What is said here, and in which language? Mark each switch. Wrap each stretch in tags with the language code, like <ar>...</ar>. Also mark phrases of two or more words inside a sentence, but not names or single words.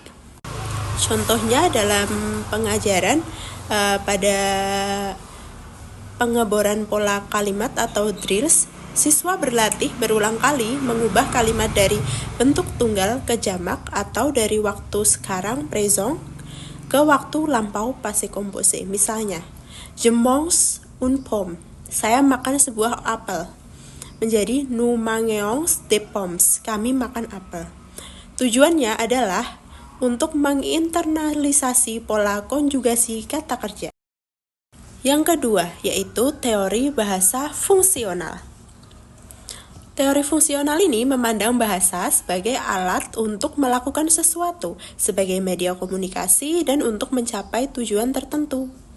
<id>Contohnya dalam pengajaran pada pengeboran pola kalimat atau drills, siswa berlatih berulang kali mengubah kalimat dari bentuk tunggal ke jamak atau dari waktu sekarang présent ke waktu lampau</id> <fr>passé composé. Misalnya, je mange une pomme,</fr> <id>saya makan sebuah apel, menjadi</id> <fr>nous mangeons des pommes,</fr> <id>kami makan apel. Tujuannya adalah untuk menginternalisasi pola konjugasi kata kerja. Yang kedua, yaitu teori bahasa fungsional. Teori fungsional ini memandang bahasa sebagai alat untuk melakukan sesuatu, sebagai media komunikasi, dan untuk mencapai tujuan tertentu.</id>